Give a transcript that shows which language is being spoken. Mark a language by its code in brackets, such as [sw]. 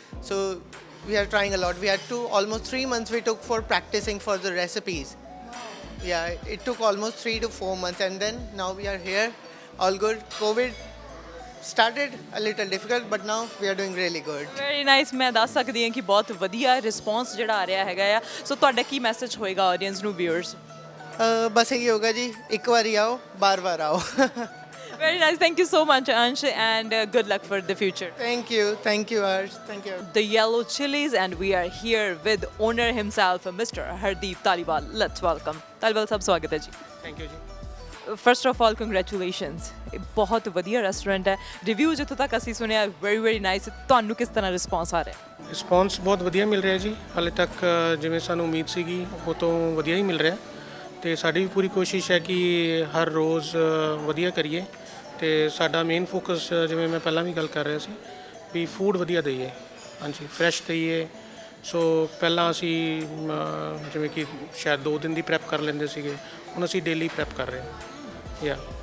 [en] So we are trying a lot. We had to almost 3 months we took for practicing for the recipes. Yeah, it took almost 3 to 4 months and then now we are here, all good. COVID started a little difficult but now we are doing really good. Very nice [pa] ਮੈਂ ਦੱਸ ਸਕਦੀ ਹਾਂ ਕਿ ਬਹੁਤ ਵਧੀਆ response ਜਿਹੜਾ ਆ ਰਿਹਾ ਹੈਗਾ ਆ ਸੋ ਤੁਹਾਡਾ ਕੀ ਮੈਸੇਜ ਹੋਏਗਾ ਆਡੀਅנס ਨੂੰ ਵਿਊਅਰਸ ਬਸ ਇਹੀ ਹੋਗਾ ਜੀ ਇੱਕ ਵਾਰੀ ਆਓ ਬਾਰ-ਬਾਰ ਆਓ [en] Very nice. Thank you so much, Ansh, and good luck for the future. Thank you Arsh, thank you. The Yellow Chilies, and we are here with owner himself, Mr. Hardeep Taliwal. Let's welcome. Taliwal [pa] sab swagat hai ji. [en] Thank you ਜੀ First of all, congratulations. [pa] ਇਹ ਬਹੁਤ ਵਧੀਆ restaurant ਹੈ review ਜਿੱਥੋਂ ਤੱਕ ਅਸੀਂ ਸੁਣਿਆ [en] very nice. [pa] ਤੁਹਾਨੂੰ ਕਿਸ ਤਰ੍ਹਾਂ ਰਿਸਪੌਂਸ ਆ ਰਿਹਾ ਰਿਸਪੌਂਸ ਬਹੁਤ ਵਧੀਆ ਮਿਲ ਰਿਹਾ ਜੀ ਹਾਲੇ ਤੱਕ ਜਿਵੇਂ ਸਾਨੂੰ ਉਮੀਦ ਸੀਗੀ ਉਹ ਤੋਂ ਵਧੀਆ ਹੀ ਮਿਲ ਰਿਹਾ ਤੇ ਸਾਡੀ ਵੀ ਪੂਰੀ ਕੋਸ਼ਿਸ਼ ਹੈ ਕਿ ਹਰ ਰੋਜ਼ ਵਧੀਆ ਕਰੀਏ ਤੇ ਸਾਡਾ ਮੇਨ ਫੋਕਸ ਜਿਵੇਂ ਮੈਂ ਪਹਿਲਾਂ ਵੀ ਗੱਲ ਕਰ ਰਿਹਾ ਸੀ ਵੀ ਫੂਡ ਵਧੀਆ ਦਈਏ ਹਾਂਜੀ ਫਰੈਸ਼ ਦਈਏ ਸੋ ਪਹਿਲਾਂ ਅਸੀਂ ਜਿਵੇਂ ਕਿ ਸ਼ਾਇਦ 2 ਦਿਨ ਦੀ ਪ੍ਰੈਪ ਕਰ ਲੈਂਦੇ ਸੀਗੇ ਹੁਣ ਅਸੀਂ ਡੇਲੀ ਪ੍ਰੈਪ ਕਰ ਰਹੇ ਹਾਂ ਯਾ